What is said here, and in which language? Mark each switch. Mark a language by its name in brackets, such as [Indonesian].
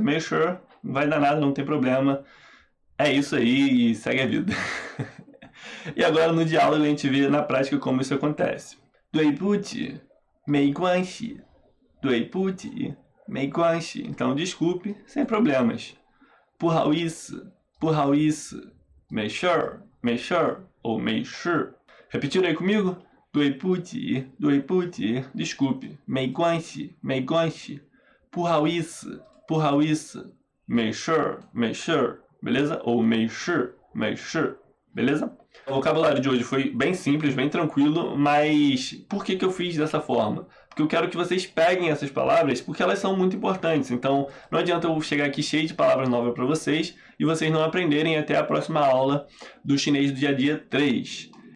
[Portuguese] Mei sure, não vai dar nada, não tem problema. É isso aí e segue a vida. E agora no diálogo a gente vê na prática como isso acontece. [Chinese] 对不起, 没关系.对不起, 没关系. [Portuguese] Então, desculpe, sem problemas. 不好意思, 没事 ou 没事.Repetindo aí comigo? 对不起, desculpe. 没关系, 不好意思, 没事, beleza? Ou 没事, beleza? O vocabulário de hoje foi bem simples, bem tranquilo, mas por que eu fiz dessa forma? Porque eu quero que vocês peguem essas palavras, porque elas são muito importantes. Então, não adianta eu chegar aqui cheio de palavras novas para vocês e vocês não aprenderem até a próxima aula do Chinês do Dia a Dia 3.